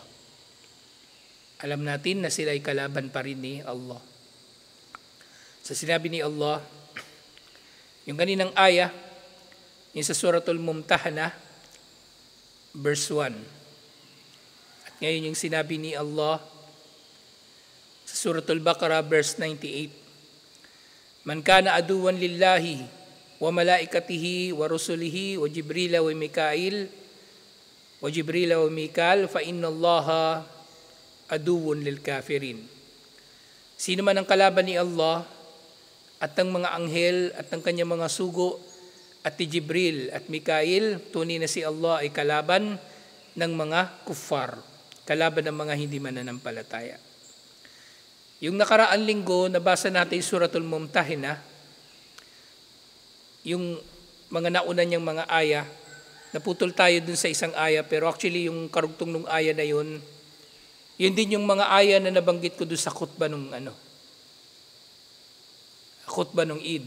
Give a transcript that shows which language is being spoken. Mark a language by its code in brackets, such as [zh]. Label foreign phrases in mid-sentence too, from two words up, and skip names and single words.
[tl] Alam natin na sila ay kalaban pa rin ni Allah. Sa sinabi ni Allah, yung kaninang aya, yung sa Suratul Mumtahana, verse 1. At ngayon yung sinabi ni Allah, sa Suratul Baqarah, verse 98. [ar] من كان عدوا لله وملائكته ورسله وجبريل وميكال فإن الله عدو للكافرين. [tl] Sino man ang kalaban ni Allah at ang mga anghel at ang kanyang mga sugo at ni Jibril at Mikail, tunay na si Allah ay kalaban ng mga kuffar, kalaban ng mga hindi mananampalataya. Yung nakaraan linggo, nabasa natin Suratul Mumtahina, yung mga nauna niyang mga aya, naputol tayo dun sa isang aya, pero actually yung karugtong ng aya na yun din yung mga aya na nabanggit ko dun sa khutbah nung khutbah nung Eid.